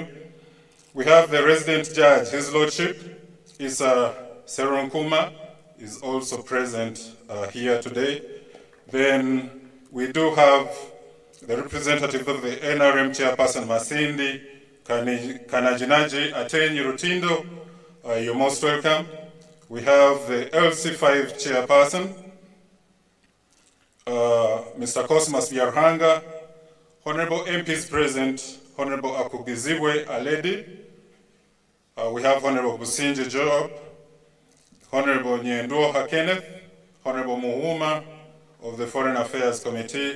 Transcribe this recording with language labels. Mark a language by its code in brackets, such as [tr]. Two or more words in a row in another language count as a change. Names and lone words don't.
[en] We have the resident judge, His Lordship, Isa Seronkuma, is also present here today. Then we do have the representative of the NRM chairperson, Masindi Kanajinaji Atenyi Rutindo. You're most welcome. We have the LC5 chairperson, Mr. Cosmas Biarhanga. Honorable MPs present, Honorable Akugizibwe Aledi. We have Honorable Businje Job, Honorable Nyendoha Kenneth, Honorable Muhuma of the Foreign Affairs Committee.